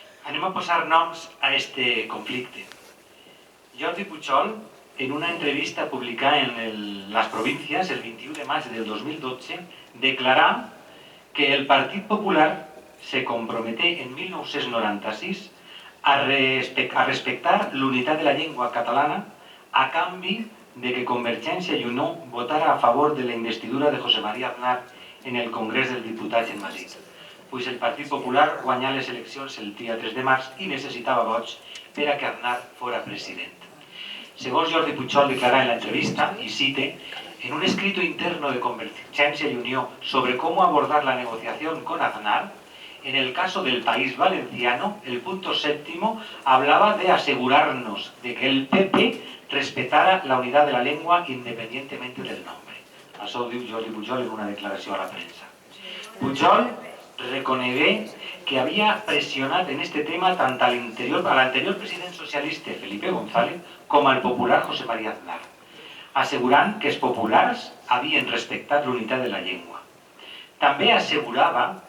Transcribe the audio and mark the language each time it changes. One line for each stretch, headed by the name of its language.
Catalan: Anem a posar noms a este conflicte. Jordi Pujol, en una entrevista publicada en Las Provincias el 21 de maig del 2012, declarà que el Partit Popular se comprometé en 1996 a respectar l'unitat de la llengua catalana a canvi de que Convergència i Unió votara a favor de la investidura de José María Aznar en el Congrés dels Diputats en Madrid, pues el Partit Popular guanyà les eleccions el dia 3 de març i necessitava vots per a que Aznar fora president. Segons Jordi Pujol declarà en la entrevista, y cite,
Spanish: en un escrito interno de Convergencia y Unión sobre cómo abordar la negociación con Aznar, en el caso del País Valenciano, el punto séptimo hablaba de asegurarnos de que el PP respetara la unidad de la lengua independientemente del nombre.
Catalan: Això ho diu Jordi Pujol en una declaració a la premsa. Pujol reconegué que havia pressionat en este tema tant a l'anterior president socialista Felipe González com al popular José María Aznar, assegurant que els populars havien respectat l'unitat de la llengua. També assegurava